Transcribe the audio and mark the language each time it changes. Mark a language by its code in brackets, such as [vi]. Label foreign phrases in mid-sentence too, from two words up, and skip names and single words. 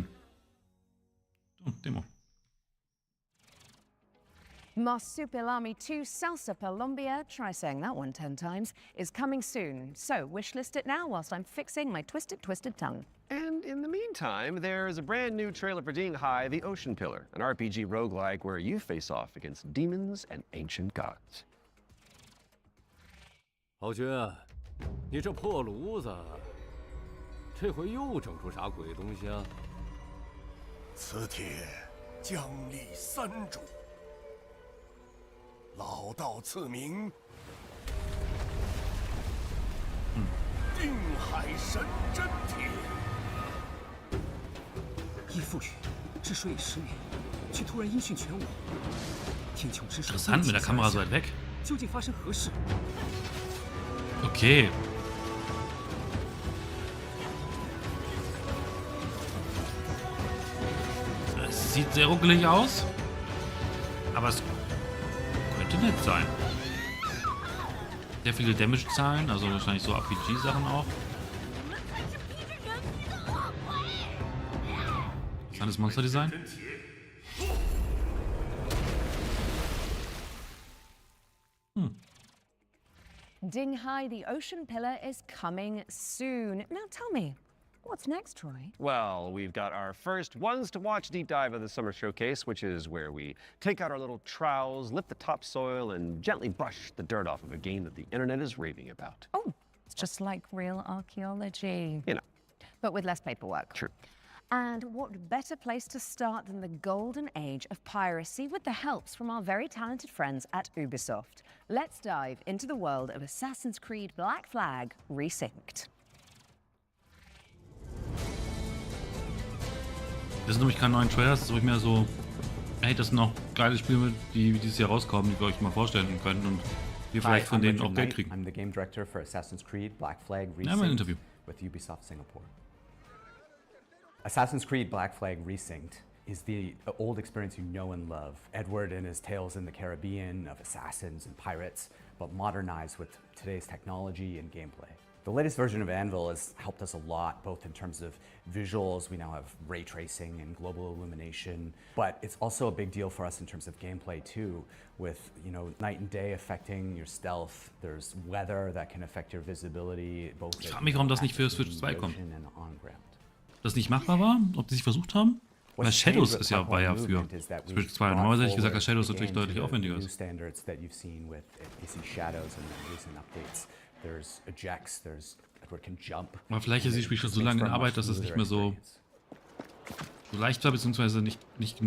[en] Oh, Demo. Marsupilami 2 Salsa Colombia, try saying that one 10 times, is coming soon. So wishlist it now whilst I'm fixing my twisted tongue. And in the meantime, there's a brand new trailer for Ding Hai, the Ocean Pillar, an RPG roguelike where you face off against demons and ancient gods. [zh] 豪军，你这破炉子，这回又整出啥鬼东西啊？此帖将立三主。老道赐名，定海神针帖。义父语，治水已10年，却突然音讯全无。天穹之上， [de] Interessant, mit der Kamera so weit weg. [zh] 究竟发生何事 [de] Okay. Es sieht sehr ruckelig aus, aber es könnte nett sein. Sehr viele Damage-Zahlen, also wahrscheinlich so RPG-Sachen auch. Interessantes Monster-Design. [en] Ding Hai, the Ocean Pillar, is coming soon. Now tell me, what's next, Troy? Well, we've got our first ones to watch deep dive of the summer showcase, which is where we take out our little trowels, lift the topsoil, and gently brush the dirt off of a game that the internet is raving about. Oh, it's just like real archaeology. You know. But with less paperwork. True. And what better place to start than the golden age of piracy with the helps from our very talented friends at Ubisoft. Let's dive into the world of Assassin's Creed Black Flag Resynced. [de] Das sind nämlich keine neuen Trailers, das ist mehr so, hey, das sind noch geile Spiele, die dieses Jahr rauskommen, die wir euch mal vorstellen können und wir vielleicht von denen auch Geld kriegen. [en] I'm the game director for Assassin's Creed Black Flag [de] Ja, mein Interview. [en] with Ubisoft Singapore. Assassin's Creed Black Flag Resynced is the old experience you know and love. Edward and his tales in the Caribbean of assassins and pirates, but modernized with today's technology and gameplay. The latest version of Anvil has helped us a lot, both in terms of visuals, we now have ray tracing and global illumination, but it's also a big deal for us in terms of gameplay too, with night and day affecting your stealth. There's weather that can affect your visibility, both [de] Ich frage mich, warum das nicht für Switch 2 kommt. Das nicht machbar war? Ob die sich versucht haben? Weil Shadows war ja für Switch 2. Normalerweise hätte ich gesagt, dass Shadows natürlich deutlich aufwendiger ist. Aber vielleicht ist das Spiel schon so lange in Arbeit, dass es nicht mehr so leicht war, beziehungsweise nicht genug.